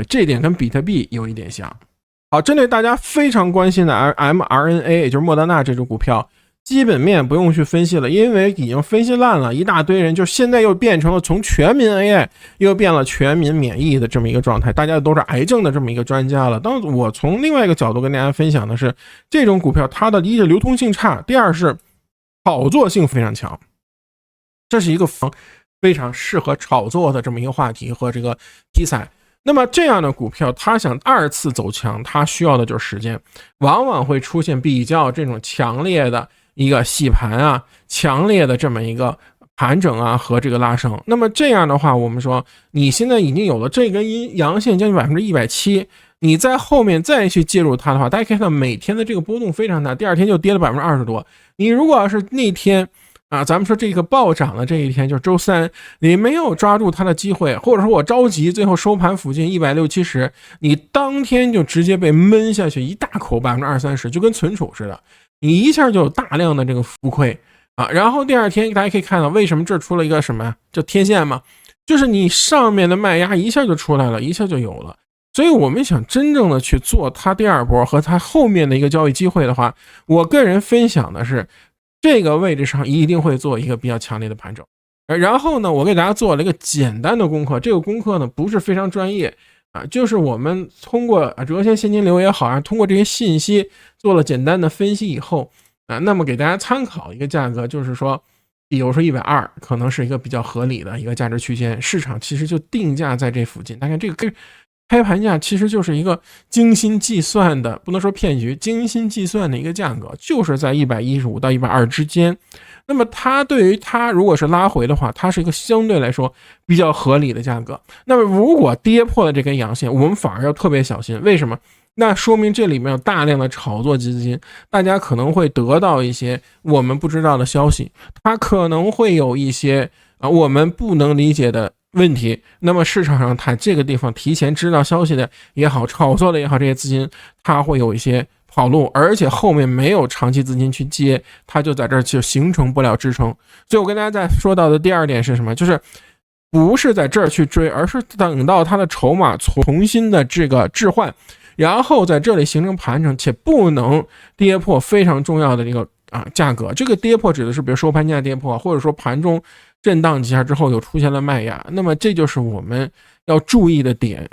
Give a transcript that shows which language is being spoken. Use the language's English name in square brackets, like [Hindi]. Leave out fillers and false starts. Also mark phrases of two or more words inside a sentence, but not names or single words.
[Chinese] 這一點跟比特幣有一點像。好，針对大家非常關心的 mRNA， 也就是莫德納這種股票，基本面不用去分析了，因為已經分析爛了，一大堆人就現在又變成了從全民 AI 又变了全民免疫的这麼一個狀態，大家都是癌症的這麼一個專家了。當我從另外一個角度跟大家分享的是，這種股票它的第一是流通性差，第二是炒作性非常強，這是一個非常適合炒作的這麼一個話題和這個題材。那麼這樣的股票它想二次走強，它需要的就是時間，往往会出現比較這種強烈的一個洗盤啊，強烈的這麼一個盤整啊和這個拉升。那麼這樣的話，我們說你現在已經有了這根陽線將近170%，你在後面再去介入它的話，大家可以看到每天的這個波動非常大，第二天就跌了20%多。你如果要是那天咱们說這個暴漲的這一天就是周三，你沒有抓住它的機會，或者說我着急，最後收盤附近160-170，你當天就直接被悶下去一大口20-30%，就跟存儲似的，你一下就有大量的這個浮虧然後第二天大家可以看到為什麼這出了一個什麼叫天線嘛，就是你上面的賣壓一下就出來了，一下就有了。所以我們想真正的去做它第二波和它後面的一個交易機會的話，我個人分享的是這個位置上一定會做一個比較強烈的盤整。然後呢，我給大家做了一個簡單的功課，這個功課呢不是非常專業就是我們通過折現現金流也好通過這些信息做了簡單的分析以後那麼給大家參考一個價格，就是說比如說120可能是一個比較合理的一個價值區間，市場其實就定價在這附近。大概這個開盤價其實就是一個精心計算的，不能說騙局，精心計算的一個價格，就是在115到120之間。那麼它對於它如果是拉回的話，它是一個相對來說比較合理的價格。那麼如果跌破了這根陽線，我們反而要特別小心。為什麼？那說明這裡面有大量的炒作基金，大家可能会得到一些我們不知道的消息，它可能會有一些我們不能理解的問題。那麼市場上它這個地方提前知道消息的也好，炒作的也好，這些資金它會有一些跑路，而且後面沒有長期資金去接，它就在這兒就形成不了支撐。所以我跟大家再說到的第二點是什麼？就是不是在這兒去追，而是等到它的籌碼重新的這個置換，然後在這裡形成盤整，且不能跌破非常重要的這個價格。這個跌破指的是比如收盤價跌破，或者說盤中震盪幾下之後又出現了賣壓，那麼這就是我們要注意的點。